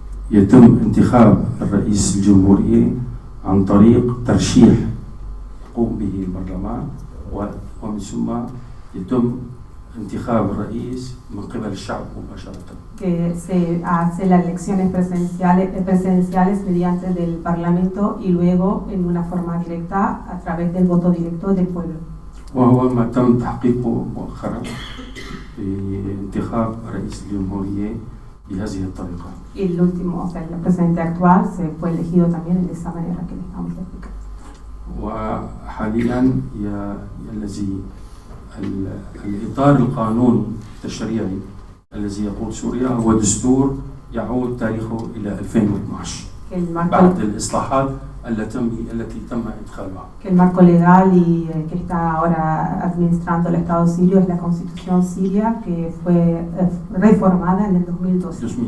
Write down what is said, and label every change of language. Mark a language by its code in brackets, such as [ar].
[ar] يتم انتخاب الرئيس الجمهورية عن طريق ترشيح يقوم به البرلمان ومن ثم يتم انتخاب الرئيس من قبل الشعب مباشرة. [es] Que se hace las elecciones presidenciales mediante del Parlamento y luego en una forma directa a través del voto directo del pueblo. [ar] وهو ما تم تحقيقه مؤخرا بانتخاب رئيس الجمهورية بهذه الطريقة. [es] Y el último, o sea, el presidente actual se fue elegido también de esa manera que le estamos explicando. [ar] وحاليا الذي الإطار القانوني التشريعي الذي يقود سوريا هو دستور يعود تاريخه إلى 2012 بعد الإصلاحات التي تم إدخالها. [es] Que el marco legal y que está ahora administrando el Estado sirio es la Constitución siria que fue reformada en el 2012.